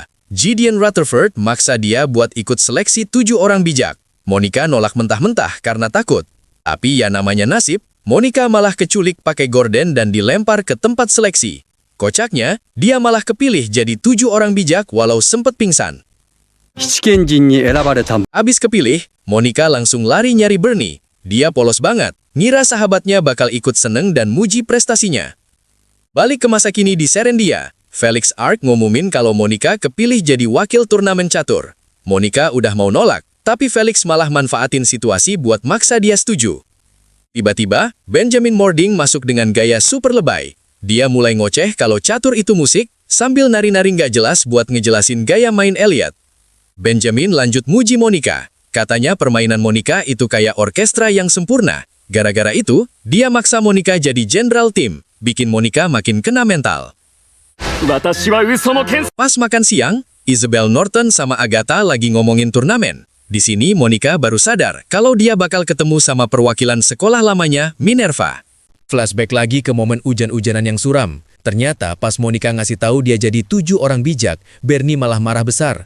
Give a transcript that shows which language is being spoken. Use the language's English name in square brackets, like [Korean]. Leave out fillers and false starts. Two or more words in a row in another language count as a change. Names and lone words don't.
[Indonesian] Gideon Rutherford maksa dia buat ikut seleksi 7 orang bijak. Monica nolak mentah-mentah karena takut. Tapi ya namanya nasib, Monica malah keculik pakai gorden dan dilempar ke tempat seleksi. Kocaknya, dia malah kepilih jadi 7 orang bijak walau sempat pingsan. [Japanese] 七賢人に選ばれた [Indonesian] Abis kepilih, Monica langsung lari nyari Bernie. Dia polos banget, ngira sahabatnya bakal ikut seneng dan muji prestasinya. Balik ke masa kini di Serendia, Felix Ark ngumumin kalau Monica kepilih jadi wakil turnamen catur. Monica udah mau nolak, tapi Felix malah manfaatin situasi buat maksa dia setuju. Tiba-tiba, Benjamin Mording masuk dengan gaya super lebay. Dia mulai ngoceh kalau catur itu musik, sambil nari-nari nggak jelas buat ngejelasin gaya main Elliot. Benjamin lanjut muji Monica. Katanya permainan Monica itu kayak orkestra yang sempurna. Gara-gara itu, dia maksa Monica jadi general tim, bikin Monica makin kena mental. [Japanese] 私は嘘の剣 [Indonesian] Pas makan siang, Isabel Norton sama Agatha lagi ngomongin turnamen. Di sini Monica baru sadar kalau dia bakal ketemu sama perwakilan sekolah lamanya, Minerva. Flashback lagi ke momen hujan-hujanan yang suram. Ternyata pas Monica ngasih tahu dia jadi 7 orang bijak, Bernie malah marah besar.